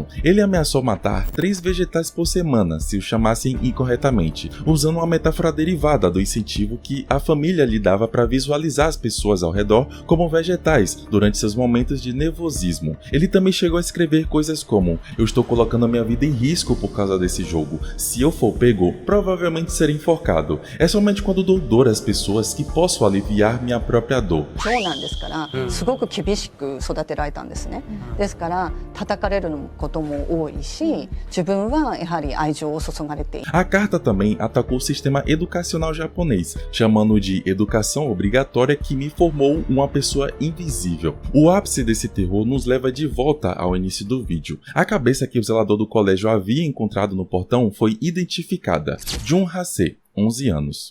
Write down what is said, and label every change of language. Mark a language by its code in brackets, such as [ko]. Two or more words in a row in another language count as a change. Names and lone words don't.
[pt] Ele ameaçou matar 3 vegetais por semana se os chamassem incorretamente, usando uma metáfora derivada do incentivo que a família lhe dava para visualizar as pessoas ao redor como vegetais durante seus momentos de nervosismo. Ele também chegou a escrever coisas como: "Eu estou colocando a minha vida em risco por causa desse jogo. Se eu for pego, provavelmente serei enforcado. É somente quando dou dor às pessoas que posso aliviar minha própria dor." [ja] 長男ですからすごく厳しく育てられたんですね。ですから叩かれることも多いし、自分はやはり愛情を注がれている。 [pt] A carta também atacou o sistema educacional japonês, chamando de educação obrigatória que me formou uma pessoa invisível. O ápice desse terror nos leva de volta ao início do vídeo. A cabeça que o zelador do colégio havia encontrado no portão foi identificada: Jun Hase, 11 anos.